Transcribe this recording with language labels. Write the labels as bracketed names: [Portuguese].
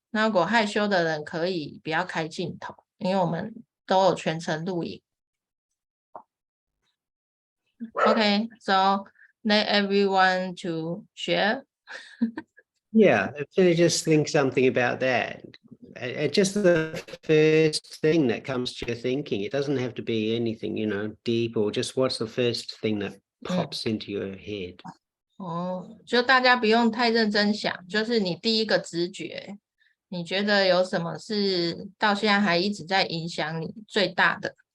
[Chinese] 那如果害羞的人可以不要开镜头，因为我们都有全程录影。 [English] Okay, so let everyone to share. Yeah, so just think something about that. Just the first thing that comes to your thinking. It doesn't have to be anything, deep, or just what's the first thing that pops into your head. [Chinese] 就大家不用太认真想，就是你第一个直觉，你觉得有什么是到现在还一直在影响你最大的？